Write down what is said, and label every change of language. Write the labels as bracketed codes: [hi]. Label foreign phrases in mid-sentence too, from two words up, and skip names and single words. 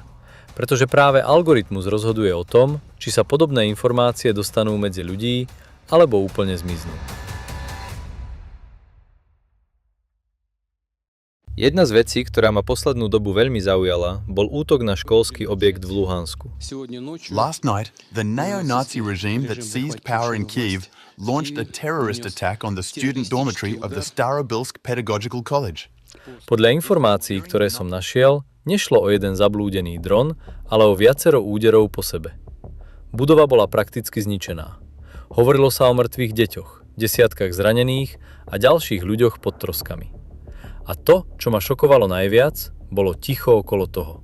[sk] Pretože práve algoritmus rozhoduje o tom, či sa podobné informácie dostanú medzi ľudí, alebo úplne zmiznú. Jedna z vecí, ktorá ma poslednú dobu veľmi zaujala, bol útok na školský objekt v Luhansku. [en] Last night, the neo-Nazi regime that seized power in Kyiv launched a terrorist attack on the student dormitory of the Starobilsk Pedagogical College. [sk] Podľa informácií, ktoré som našiel, nešlo o jeden zablúdený dron, ale o viacero úderov po sebe. Budova bola prakticky zničená. Hovorilo sa o mŕtvych deťoch, desiatkách zranených a ďalších ľuďoch pod troskami. A to, čo ma šokovalo najviac, bolo ticho okolo toho.